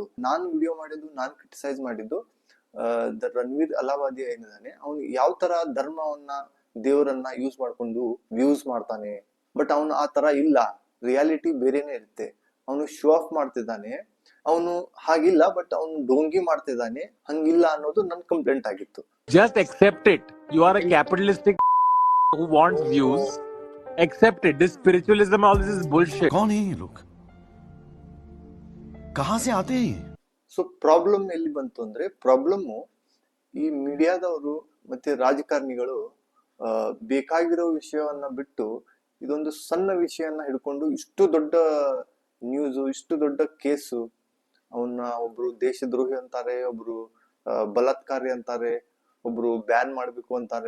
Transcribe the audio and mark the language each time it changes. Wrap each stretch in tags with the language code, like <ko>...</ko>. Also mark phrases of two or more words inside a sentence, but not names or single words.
<kn>ನಾನು ವಿಡಿಯೋ ಮಾಡಿದ್ದು, ನಾನು ಕ್ರಿಟಿಸೈಸ್ ಮಾಡಿದ್ದು ರಣವೀರ್ ಅಲಾವಾದಿ ಏನಿದಾನೆ, ಅವನು ಯಾವ ತರ ಧರ್ಮವನ್ನ ದೇವರನ್ನ ಯೂಸ್ ಮಾಡ್ಕೊಂಡು ವ್ಯೂಸ್ ಮಾಡ್ತಾನೆ. ಬಟ್ ಅವನು ಆ ತರ ಇಲ್ಲ, ರಿಯಾಲಿಟಿ ಬೇರೆನೆ ಇರುತ್ತೆ. ಅವನು</kn> <en>show off</en> <kn>ಮಾಡ್ತಿದ್ದಾನೆ, ಅವನು ಹಾಗಿಲ್ಲ, ಬಟ್ ಅವನು ಡೋಂಗಿ ಮಾಡ್ತಿದ್ದಾನೆ, ಹಂಗಿಲ್ಲ ಅನ್ನೋದು ನನ್ನ ಕಂಪ್ಲೇಂಟ್ ಆಗಿತ್ತು.</kn> <en>Just accept it. You are a capitalistic who wants views. Accept it. This spiritualism, all this is bullshit.</en> <hi>कौन है ये लोग? कहां से आते हैं?</hi> <en>so problem</en> <kn>ಎಲ್ಲಿ ಬಂತು ಅಂದ್ರೆ, ಪ್ರಾಬ್ಲಮ್ಮು ಈ ಮೀಡಿಯಾದವರು ಮತ್ತೆ ರಾಜಕಾರಣಿಗಳು ಬೇಕಾಗಿರೋ ವಿಷಯವನ್ನ ಬಿಟ್ಟು ಇದೊಂದು ಸಣ್ಣ ವಿಷಯನ ಹಿಡ್ಕೊಂಡು ಇಷ್ಟು ದೊಡ್ಡ ನ್ಯೂಸು, ಇಷ್ಟು ದೊಡ್ಡ ಕೇಸು, ಅವನ್ನ ಒಬ್ರು ದೇಶದ್ರೋಹಿ ಅಂತಾರೆ, ಒಬ್ರು ಬಲಾತ್ಕಾರಿ ಅಂತಾರೆ, ಒಬ್ರು ಬ್ಯಾನ್ ಮಾಡ್ಬೇಕು ಅಂತಾರೆ.</kn>